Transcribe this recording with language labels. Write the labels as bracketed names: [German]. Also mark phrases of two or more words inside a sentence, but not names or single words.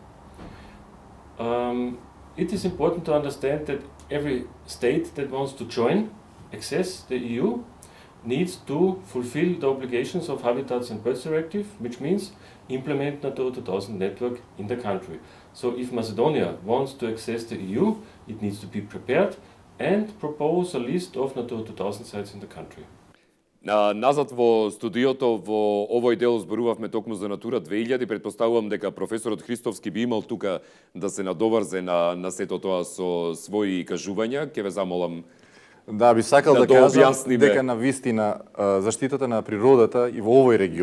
[English] It is important to understand that every state that wants to access the EU needs to fulfill the obligations of Habitats and Birds Directive, which means implement Natura 2000 network in the country. So if Macedonia wants to access the EU, it needs to be prepared and propose a list of Natura 2000 sites in the country. [Macedonian] Назад во студиото, во овој дел зборувавме токму за Натура 2000, предпоставувам дека професорот Христовски би имал тука да се надоврзе на сето тоа со своји кажувања. Ќе ве замолам. Да, би сакал да кажам објасниме дека навистина заштитата на природата и во овој регион,